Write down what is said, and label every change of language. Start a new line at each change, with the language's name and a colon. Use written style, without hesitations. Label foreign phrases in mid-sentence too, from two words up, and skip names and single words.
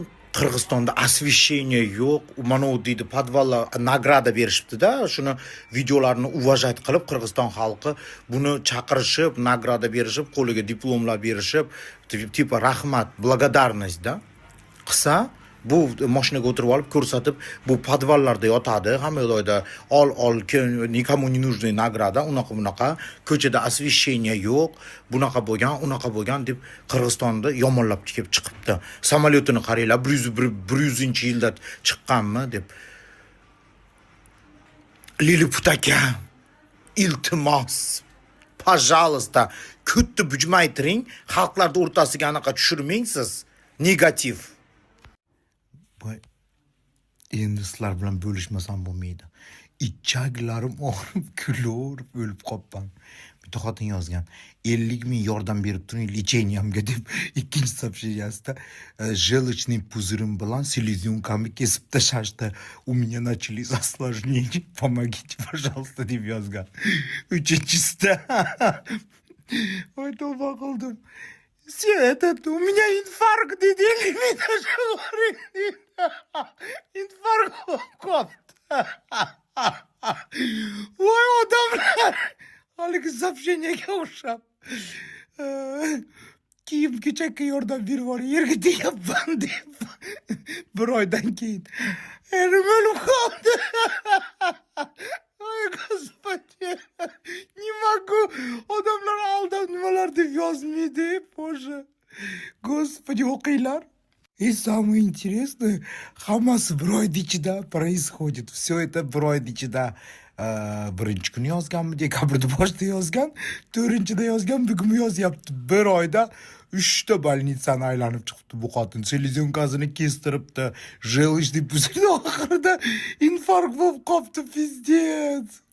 Uzbek: Qirg'izistonda освещение yo'q, mana u deydi, podvallar nagrada berishibdi-da, shuni videolarini уважать qilib Qirg'iziston xalqi buni chaqirishib, nagrada berishib, qo'liga diplomlar berishib, tipa rahmat, благодарность da. Qisa bu mashinaga o'tirib olib ko'rsatib, bu podvallarda yotadi, hamma joyda ol,
Russian: никому не нужный
Uzbek: nagrada, unaqa, ko'chada освещение yo'q, bunaqa bo'lgan deb Qirg'izistonda yomonlab kelib chiqibdi. Samolyotini qaranglar, 100-yilda chiqqanmi deb. Lilliput aka, iltimos, пожалуйста, ko'tni bujmaytiring, xalqlar o'rtasiga anaqa tushirmang siz. Negativ. Endi sizlar bilan bo'lishmasam bo'lmaydi. İçaklarim og'rib, kulib, o'lib qolibman. Bitta xotin yozgan. 50 ming yordam berib turing lecheniямga deb ikkinchi сообщениясida
Russian: желчный пузырем
Uzbek: bilan селезенкамni kesib tashlashdi.
Russian: У меня начались осложнения. Помогите, пожалуйста,
Uzbek: deb yozgan. Uchinchisida voy tavba qildim.
Russian: У меня инфаркт,
Uzbek: dedi, 50 ming tashlaydi. Infarkt qopti. Voy odamlar, haligi сообщениyaga o'xshab. Kiyim-kechakka yordam berib yuboring, yerga tegibman deb. Bir oydan keyin erim o'lib qoldi.
Russian: Ey Господи, не могу.
Uzbek: Odamlar aldab nimalar deb yozmaydi,
Russian: Боже. Господи, o'qinglar. И самое интересное,
Uzbek: hammasi bir oyda ichida происходит.
Russian: Все это
Uzbek: bir oyda ichida. Birinchi kuni yozganmi, dekabrda boshida yozgan, 4-da yozgan, bugun yozyapti. Bir oyda 3 ta больницani aylanib chiqibdi bu xotin. Selezyonkasini kestiribdi. Желчный puzirni oxirida infarkt bo'lib qopti, pizdец.